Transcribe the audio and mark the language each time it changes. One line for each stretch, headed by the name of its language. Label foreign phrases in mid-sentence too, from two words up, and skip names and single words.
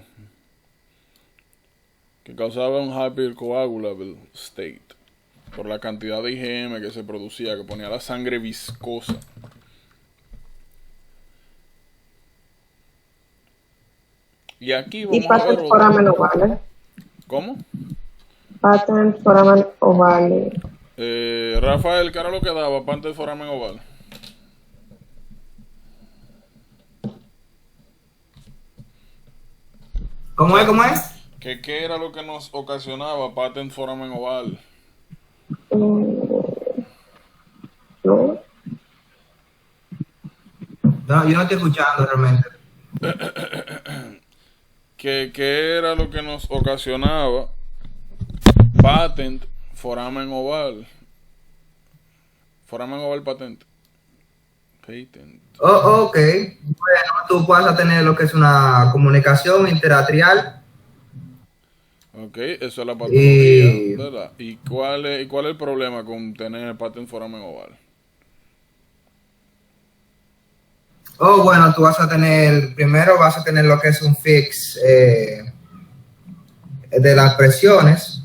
Spanish: Que causaba un
English: hypercoagulable state.
Spanish: por la cantidad de IgM que se producía, que ponía la sangre viscosa. Y aquí Y vamos a ver patent otro.
English: foramen ovale.
Spanish: ¿Cómo?
English: Patent foramen ovale.
Spanish: Rafael, ¿qué era lo que daba
English: patent foramen oval?
Spanish: ¿Cómo es? ¿Cómo es? ¿Qué era lo que nos ocasionaba
English: patent foramen oval?
Spanish: ¿No? No, yo no estoy escuchando realmente. ¿Qué era lo que nos ocasionaba
English: patent foramen oval?
Spanish: Foramen oval patente. Patent. Oh, ok. Bueno, tú vas a tener lo que es una comunicación interatrial Ok, eso es la patología, y... ¿verdad? ¿Y cuál es el problema con tener
English: patent foramen oval?
Spanish: Oh, bueno, tú vas a tener, primero vas a tener lo que es un fix de las presiones.